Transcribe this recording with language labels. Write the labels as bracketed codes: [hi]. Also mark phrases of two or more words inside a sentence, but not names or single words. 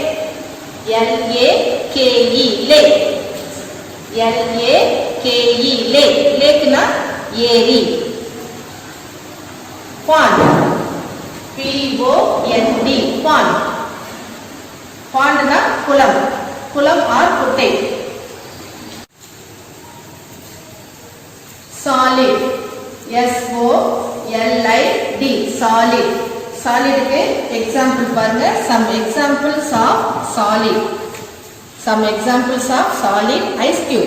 [en] L-A-K-E. Lake. L-A-K-E. Lake. Lake na ஏரி. Pond. P-O-N-D. Pond. Pond na குளம். [ta] குளம் or குட்டை. [en] Solid. S-O-L-I-D. Solid. Solid के example பாருங்க. Some examples of solid. Some examples of solid. Ice cube.